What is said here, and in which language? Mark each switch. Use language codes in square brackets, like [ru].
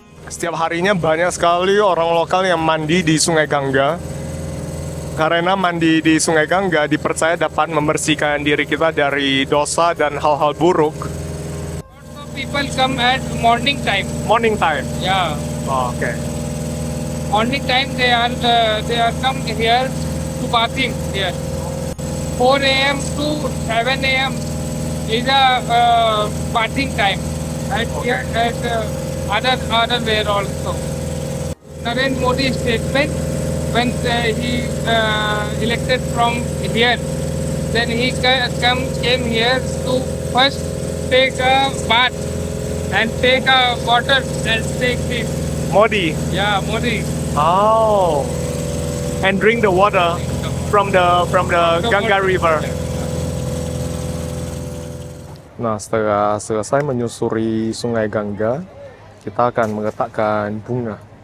[id] Setiap harinya banyak sekali orang lokal yang mandi di Sungai Gangga. Karena mandi di Sungai Gangga dipercaya dapat membersihkan diri kita dari dosa dan hal-hal buruk. [en] So people come at morning time. Morning time. Yeah, [id] Oke. [en] morning time they are come here to bathing here. 4 a.m. to 7 a.m. is a bathing time. At here at other way also. Narendra Modi statement when he elected from here, then he came here to first take a bath and take a water and take this. Modi. Yeah, Modi. Oh. And drink the water from the Gangga River. [id] Nah, setelah selesai menyusuri Sungai Gangga, kita akan meletakkan bunga.